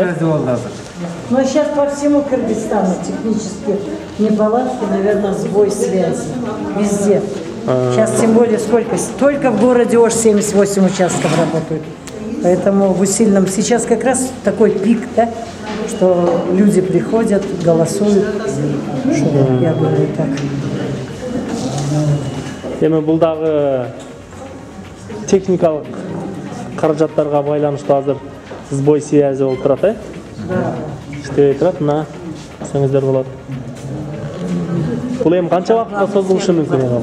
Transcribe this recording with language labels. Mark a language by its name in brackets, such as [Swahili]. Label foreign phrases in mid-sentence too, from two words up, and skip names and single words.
[Kyrgyz] Связи болду азыр. [Russian] Но сейчас по всему Кыргызстану технические неполадки, наверное, сбой связи. Везде. Сейчас тем более сколько? Только в городе Ош 78 участков работают. Поэтому в усиленном... Сейчас как раз такой пик, да? Что люди приходят, голосуют. Что, я говорю так. [Kyrgyz] Эми бул дагы техникалык каражаттарга байланыштуу азыр [Russian] сбой связи [Kyrgyz] болуп турат, э? İşte turат, мына көрсөңүздөр болот. Бул эми канча убакытка созулушу мүмкүн эми?